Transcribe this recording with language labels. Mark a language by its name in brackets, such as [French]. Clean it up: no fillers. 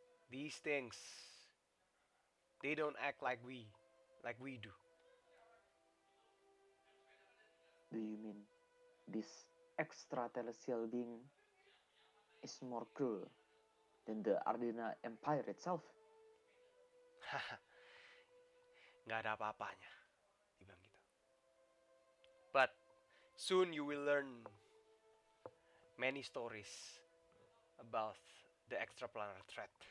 [English] These things, they don't act like we do. Do you mean this extraterrestrial being is more cruel than the Ardena Empire itself? [Indonesian] Nggak ada apa-apanya, dia bilang gitu. [English] But soon you will learn many stories about the extraplanar threat.